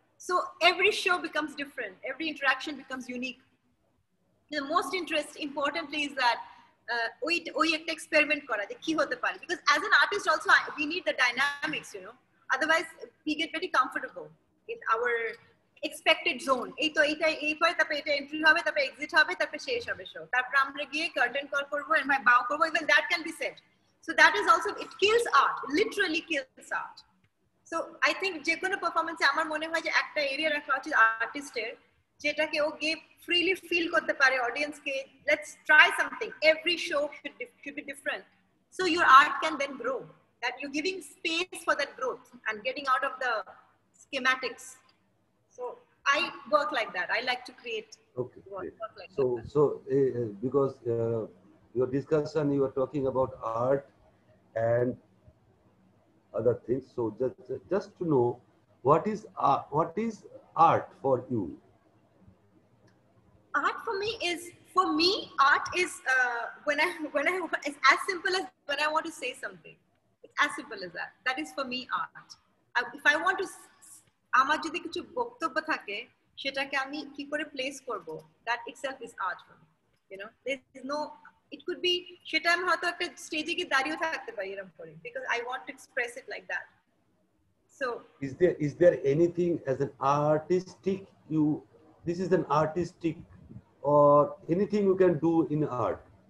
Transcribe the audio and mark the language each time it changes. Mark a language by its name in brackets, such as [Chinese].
[English] So every show becomes different. Every interaction becomes unique. The most importantly is that we experiment [Bangla] kora je ki hote pare, [English] because as an artist also we need the dynamics, you know. Otherwise we get very comfortable in our expected zone. [Bangla] এই তো এই পরে তারপরে এটা entry হবে, তারপরে exit হবে, তারপরে শেষ হবে শো, তারপর আমরা গিয়ে কার্টেন কল করব and my bow করব. [English] Even that can be said. So that is also, it kills art, it literally kills art. So I think [Bangla] যে কোনো পারফরম্যান্সে আমার মনে হয় যে একটা এরিয়া রাখা উচিত আর্টিস্টের, যেটাকে ও গিয়ে ফ্রিলি ফিল করতে পারে অডিয়েন্সকে. [English] Let's try something. Every show should be different, so your art can then grow, that you're giving space for that growth and getting out of the schematics. So I work like that. I like to create work like that. So because your discussion, you were talking about art and other things. So just to know, what is art for you? Art for me, art is when I it's as simple as when I want to say something. It's as simple as that. That is for me art. If I want to, [Bangla] আমার যদি কিছু বক্তব্য থাকে সেটাকে আমি কি করে place করব, [English] that itself is art for me. You know, there's no, it could be [Bangla] সেটা আমি হয়তো একটা স্টেজে গিয়ে দাঁড়িয়েও থাকতে পারি এরকম করে, [English] because I want to express it like that. So is there anything as an artistic this is an artistic or anything you can do in art?